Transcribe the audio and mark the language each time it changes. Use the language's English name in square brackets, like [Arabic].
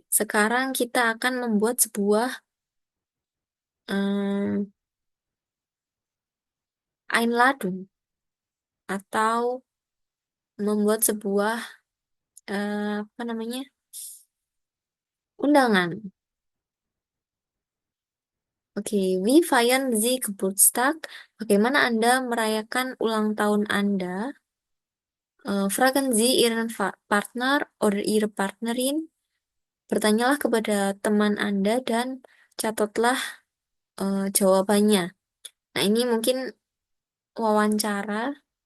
[Indonesian] Sekarang kita akan membuat sebuah em, Einladung atau membuat sebuah apa namanya? Undangan. Oke, [German] wie feiern Sie Geburtstag? [Indonesian] Bagaimana Anda merayakan ulang tahun Anda? [German] Fragen Sie Ihren Partner oder Ihre Partnerin. [Indonesian] Bertanyalah kepada teman Anda dan catatlah jawabannya. Nah, ini mungkin wawancara.